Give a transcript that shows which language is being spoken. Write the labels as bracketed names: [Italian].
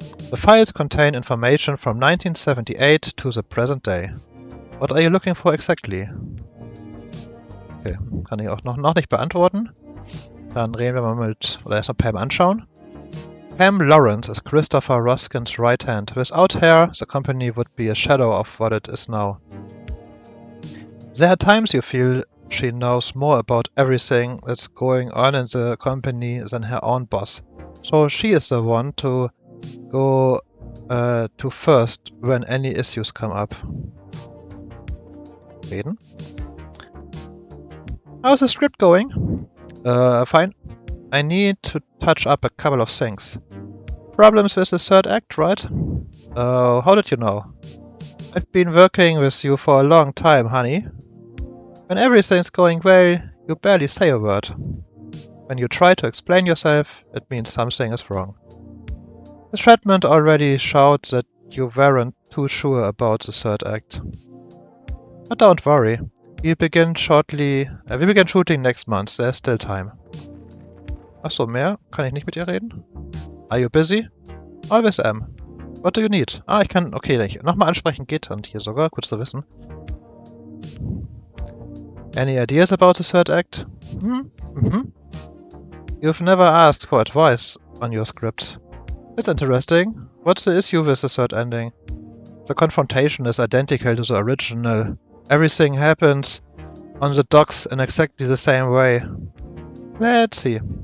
[English] The files contain information from 1978 to the present day. What are you looking for exactly? [German] Okay, kann ich auch noch nicht beantworten. Dann reden wir mal oder erstmal Pam anschauen. [English] Pam Lawrence is Christopher Ruskin's right hand. Without her, the company would be a shadow of what it is now. There are times you feel she knows more about everything that's going on in the company than her own boss. So she is the one to go to first when any issues come up. [German] Reden. [English] How's the script going? Fine. I need to touch up a couple of things. Problems with the third act, right? How did you know? I've been working with you for a long time, honey. When everything's going well, you barely say a word. When you try to explain yourself, it means something is wrong. The Shredman already showed that you weren't too sure about the third act. But don't worry, we begin shooting next month, there's still time. [German] Achso, mehr? Kann ich nicht mit ihr reden? [English] Are you busy? Always am. What do you need? [German] Ich kann, okay, nochmal ansprechen geht dann hier sogar, gut zu wissen. [English] Any ideas about the third act? You've never asked for advice on your script. That's interesting. What's the issue with the third ending? The confrontation is identical to the original. Everything happens on the docks in exactly the same way. Let's see.